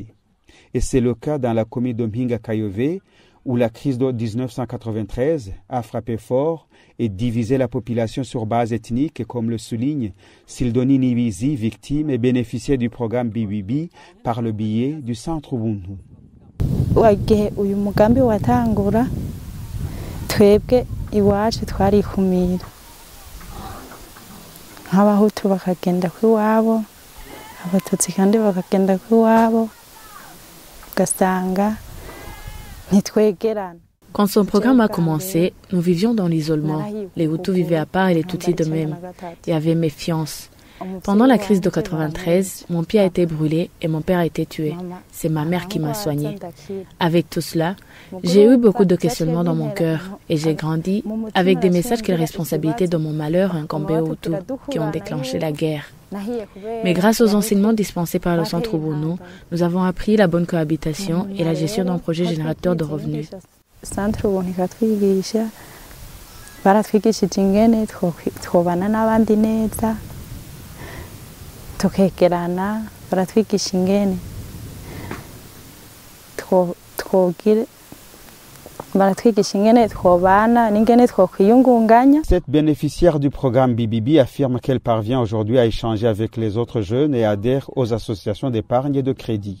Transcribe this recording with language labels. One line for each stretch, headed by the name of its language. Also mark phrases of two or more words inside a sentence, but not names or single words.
French: Et c'est le cas dans la commune de Mhinga Kayove, où la crise de 1993 a frappé fort et divisé la population sur base ethnique, comme le souligne Sildoni Nibizi, victime et bénéficiaire du programme BBB par le biais du Centre Ubuntu.
Rundi: Wagihe uyu mugambi watangura twebwe iwacu twarikumira nk'abahutu bakagenda kwiwabo abatutsi kandi bakagenda kwiwabo ugasanga ntitwegerana.
French: Quand son programme a commencé, nous vivions dans l'isolement. Les Hutus vivaient à part et les Tutsis de même. Il y avait méfiance. Pendant la crise de 93, mon pied a été brûlé et mon père a été tué. C'est ma mère qui m'a soigné. Avec tout cela, j'ai eu beaucoup de questionnements dans mon cœur et j'ai grandi avec des messages que la responsabilité de mon malheur incombait aux Hutus qui ont déclenché la guerre. Mais grâce aux enseignements dispensés par le Centre Ubuntu, nous avons appris la bonne cohabitation et la gestion d'un projet générateur de revenus.
Rundi: Baratwigishije ingene twobana n'abandi neza tukegerana, baratwigisha ingene
French: Cette bénéficiaire du programme BBB affirme qu'elle parvient aujourd'hui à échanger avec les autres jeunes et adhère aux associations d'épargne et de crédit.